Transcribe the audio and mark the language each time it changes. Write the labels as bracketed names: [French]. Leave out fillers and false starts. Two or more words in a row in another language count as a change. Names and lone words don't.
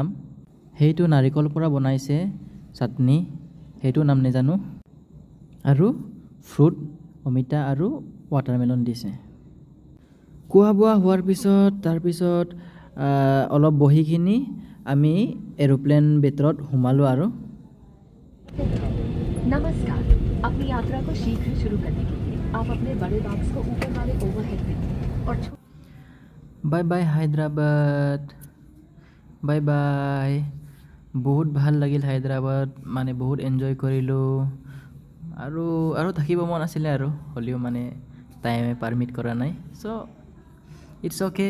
[Assamese] সেইটো নাৰিকলৰ পৰা বনাইছে, চাটনি, সেইটো নাম নেজানো। আৰু ফ্ৰুট, অমিতা আৰু ৱাটাৰমেলন দিছে। খোৱা বোৱা হোৱাৰ পিছত তাৰপিছত অলপ বহি কিনি আমি এৰোপ্লেন ভিতৰত সোমালোঁ আৰু [Hindi] नमस्कार। अपनी यात्रा को शीघ्र शुरू करने के लिए आप अपने बड़े बैग्स को ऊपर वाले [English] overhead bin [Hindi] और [English] bye bye Hyderabad, bye bye. [Assamese] বহুত ভাল লাগিল হায়দৰাবাদ, মানে বহুত এনজয় কৰিলোঁ। আৰু থাকিব মন আছিলে আৰু হ'লেও মানে টাইমে পাৰ্মিট কৰা নাই, [English] so it's okay.